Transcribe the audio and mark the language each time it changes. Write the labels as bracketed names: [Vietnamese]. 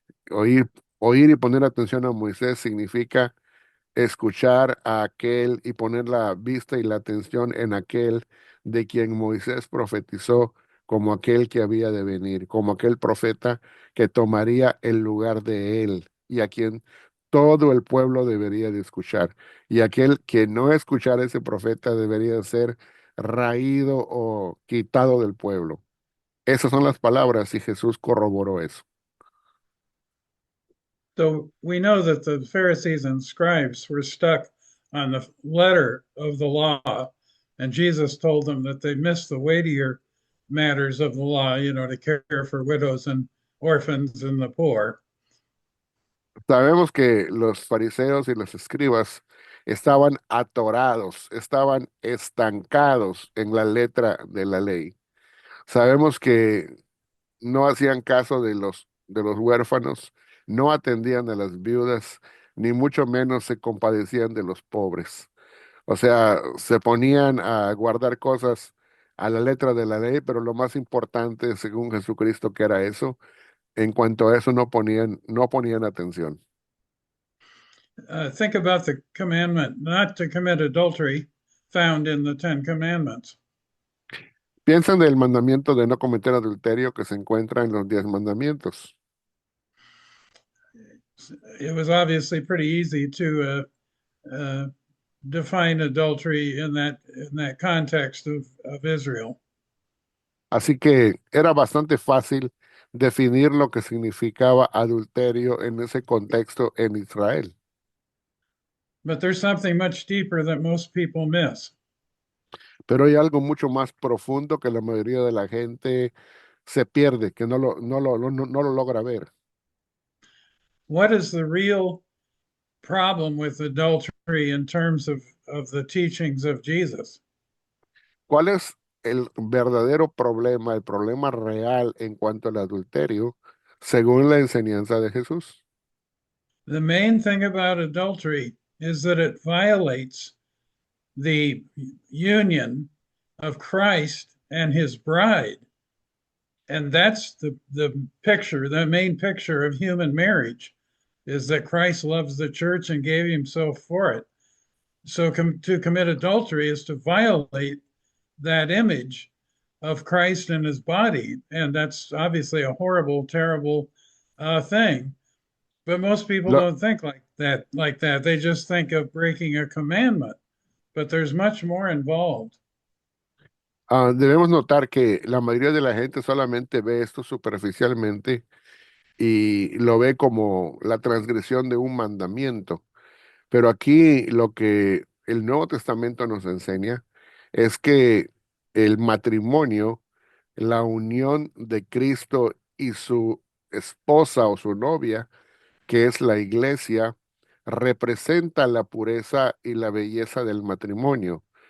[Spanish] Oír, oír y poner atención a Moisés significa escuchar a aquel y poner la vista y la atención en aquel de quien Moisés profetizó como aquel que había de venir, como aquel profeta que tomaría el lugar de él y a quien todo el pueblo debería de escuchar. Y aquel que no escuchara a ese profeta debería ser raído o quitado del pueblo. Esas son las palabras y Jesús corroboró eso. [English] So we know that the Pharisees and scribes were stuck on the letter of the law, and Jesus told them that they missed the weightier matters of the law, to care for widows and orphans and the poor. [Spanish] Sabemos que los fariseos y los escribas estaban atorados, estaban estancados en la letra de la ley. Sabemos que no hacían caso de los huérfanos, no atendían a las viudas, ni mucho menos se compadecían de los pobres. O sea, se ponían a guardar cosas a la letra de la ley, pero lo más importante, según Jesucristo, que era eso, en cuanto a eso no ponían atención. [English] Think about the commandment not to commit adultery found in the Ten Commandments. [Spanish] Piensan del mandamiento de no cometer adulterio que se encuentra en los 10 mandamientos. [English] It was obviously pretty easy to define adultery in that context of Israel. [Spanish] Así que era bastante fácil definir lo que significaba adulterio en ese contexto en Israel. [English] But there's something much deeper that most people miss. [Spanish] Pero hay algo mucho más profundo que la mayoría de la gente se pierde, que no lo logra ver. [English] What is the real problem with adultery in terms of the teachings of Jesus? [Spanish] ¿Cuál es el verdadero problema, el problema real en cuanto al adulterio, según la enseñanza de Jesús? [English] The main thing about adultery is that it violates the union of Christ and his bride. And that's the picture, the main picture of human marriage is that Christ loves the church and gave himself for it. So to commit adultery is to violate that image of Christ and his body. And that's obviously a horrible, terrible thing. But most people [Spanish] Lo- [English] don't think like that. They just think of breaking a commandment, but there's much more involved. [Spanish] Debemos notar que la mayoría de la gente solamente ve esto superficialmente y lo ve como la transgresión de un mandamiento. Pero aquí lo que el Nuevo Testamento nos enseña es que el matrimonio, la unión de Cristo y su esposa o su novia, que es la iglesia, representa la pureza y la belleza del matrimonio.